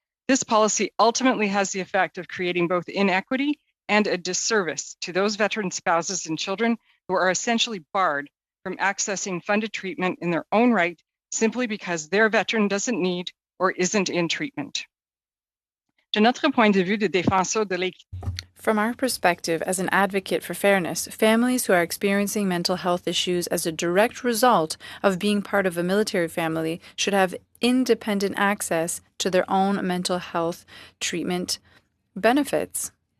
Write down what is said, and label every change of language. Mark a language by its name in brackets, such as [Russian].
[English] This policy ultimately has the effect of creating both inequity and a disservice to those veteran spouses and children who are essentially barred from accessing funded treatment in their own right simply because their veteran doesn't need or isn't in treatment. [French] De notre point de vue de défenseur de l'équité, [English] from our perspective as an advocate for fairness, families who are experiencing mental health issues as a direct result of being part of a military family should have independent access to their own mental health treatment benefits.